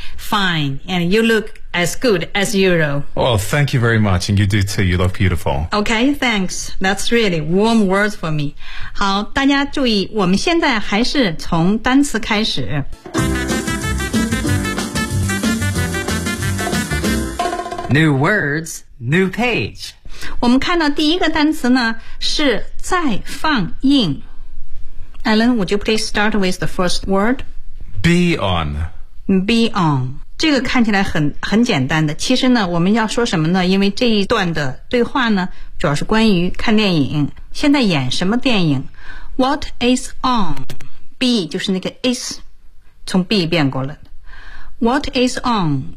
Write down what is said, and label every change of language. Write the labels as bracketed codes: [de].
[en] Fine, and you look as good as usual. Well, thank you very much, and you do too, you look beautiful. Okay, thanks, that's really warm words for me. [zh] 好，大家注意，我们现在还是从单词开始。 [en] New words, new page. [zh] 我们看到第一个单词呢是再放映。 [en] Alan, would you please start with the first word? Be on. [zh] Be on. 这个看起来很简单的。其实呢我们要说什么呢，因为这一段的对话呢主要是关于看电影。现在演什么电影？ [en] What is on? [zh] Be 就是那个 is, 从 be 变过了。 [en] What is on?